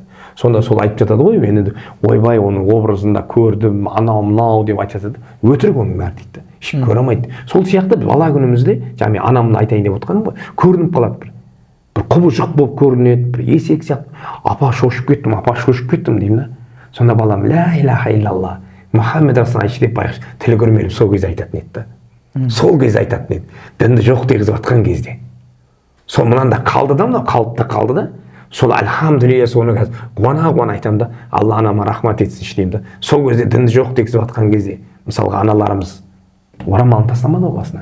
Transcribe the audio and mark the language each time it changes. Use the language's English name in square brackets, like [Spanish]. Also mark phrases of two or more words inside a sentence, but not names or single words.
[Kazakh] Сонда сол айтып жатады ғой, мен енді ойбай оның образында көрдім, анау мынау деп айтып жатады. Өтірік оның бәрі дейді. Ешкім көре алмайды. Сол сияқты бала күнімізде, жаңа анамды айтайын деп отырғаным ғой, көрініп қалады бір құбыжық болып көрінеді, бір есек сияқты. Апа шошып кеттім деймін да. Сонда балам [Arabic] لا إله إلا الله محمد رسول الله [Kazakh] айтшы деп байқашы, тілі көрмеліп сол кезде айтатын еді да. Сол кезде айтатын еді. Дінді жоқ дегізіп жатқан кезде. Сол мынанда қалды да, мынау қалды да. Сол альхамдулилля соны қазір қуана айтамын да, Алла анама рахмат етсінші деймін да. Сол кезде дінді жоқ дегізіп жатқан кезде, мысалға аналарымыз орамалын тастамады ғой басынан.